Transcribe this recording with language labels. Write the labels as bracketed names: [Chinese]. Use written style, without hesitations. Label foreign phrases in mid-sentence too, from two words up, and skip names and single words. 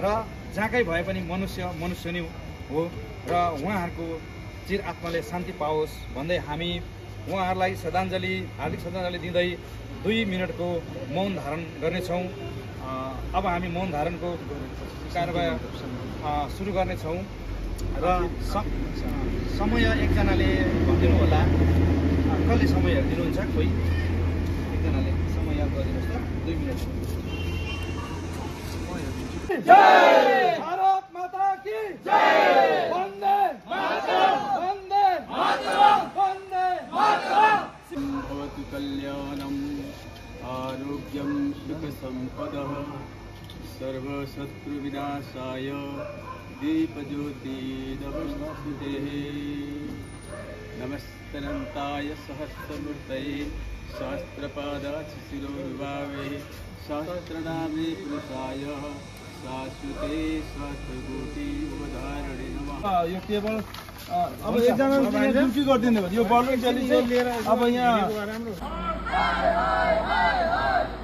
[Nepali] जहाँकै भए पनि मनुष्य नै हो र उहाँहरूको चिर आत्माले शान्ति पाओस् भन्दै हामी उहाँहरूलाई हार्दिक श्रद्धाञ्जली दिँदै 2 मिनटको मौन धारण गर्नेछौँ अब हामी मौन धारणको कारबाही सुरु गर्नेछौँ र समय एकजनाले भनिदिनु होला कसले समय दिनुहुन्छ कोही एकजनाले समय याद गरिदिनुहोस् त 2 मिनट [Hindi] जय भारत माता की जय [Sanskrit] वन्दे मातरम् वन्दे मातरम् वन्दे मातरम् भवतु कल्याणम् आरोग्यं सुख सम्पदः सर्वशत्रुविनाशाय दीपज्योति नमस्ते नमस्तनन्ताय सहस्रमूर्तये सहस्रपादाशिशिरोर्भावे सहस्रनामे पुरुषाय शाश्वते सहस्रकोटिवधारणे नमः। [Nepali] यो केवल अब एकजना ड्युटी गरिदिनु भयो यो बलुन चाहिँ लिएर अब यहाँ